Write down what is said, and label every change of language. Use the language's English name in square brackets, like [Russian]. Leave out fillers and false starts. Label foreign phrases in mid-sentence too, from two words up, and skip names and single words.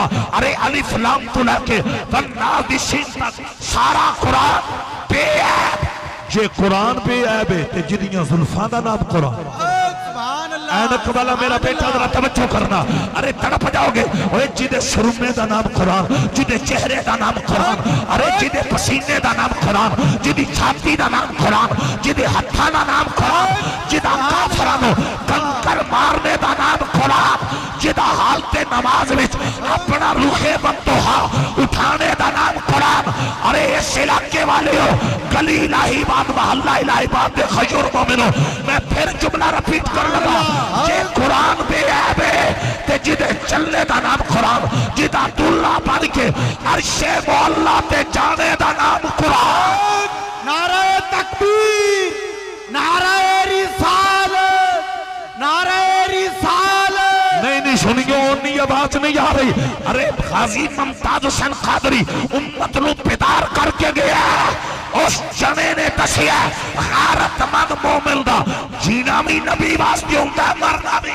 [Punjabi] ارے الف لام تو لے کے والناس دی شین تک سارا قرآن بے عیب. جے قرآن بے عیب ہے تے جدیاں زلفاں دا نام قرآن. [Arabic] سبحان اللہ. [Punjabi] اینک والا میرا بیٹا ذرا توجہ کرنا. ارے تڑپ جاؤ گے اوے جدے سرمے دا نام قرآن، جدے چہرے دا نام قرآن، ارے جدے پسینے دا نام قرآن، جدی چھاتی دا نام قرآن، جدے ہتھاں دا نام قرآن، جدا کافرانو کنکر مارنے دا نام قرآن، جدا حالت نماز وچ اپنا روح بندوہا اٹھانے دا نام قرآن. ارے اس علاقے والے ہو گلی الہی باد محلہ الہی باد دے خیور مومنو میں پھر جملہ رپیٹ کر لگا جے قرآن بے عیب ہے تے جدے چلنے دا نام قرآن جدا دلہ بن کے عرش مولا تے جانے دا نام قرآن. [Urdu] نعرہ تکبیر، نعرہ رسالت، نعرہ رسالت. [Punjabi] نہیں سنیو اونی آواز نہیں آ رہی. ارے غازی ممتاز حسین قادری امت نو بیدار کر کے گیا اس جنے نے دسیا غیرت مند مومن دا جینا بھی نبی واسطے [Urdu] ہوتا ہے مرنا بھی.